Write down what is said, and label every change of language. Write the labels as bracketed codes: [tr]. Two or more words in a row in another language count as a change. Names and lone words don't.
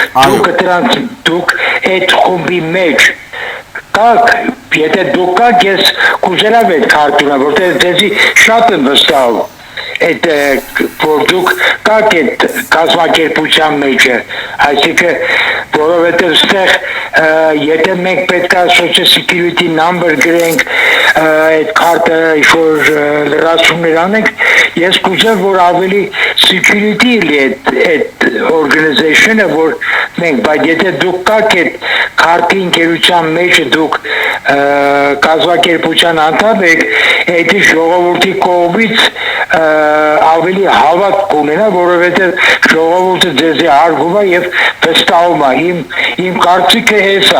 [hy] Դուք այդ խումբի մեջ կաք, եթե դուք կաք, ես կուզենամ այդ քարտունը, որտեղ ձեզի շատ եմ վստահում։ Այդ որ դուք կաք այդ կազմակերպության մեջը, այսինքն որովհետև ստեղ եթե մենք պետք է [en] social security number [hy] գրենք, այդ քարտը ինչ-որ լրացումներ անենք, ես կուզեմ, որ ավելի security լինի այդ organization-ը, որ մենք, բայց եթե դուք կաք այդ քարտի ընկերության մեջը դուք կազմակերպության անդամ եք, այդ ժողովրդի կողմից ավելի հավատ կունենա, որովհետև ժողովուրդը ձեզի հարգում է եւ վստահում է։ Իմ կարծիքը հեսա։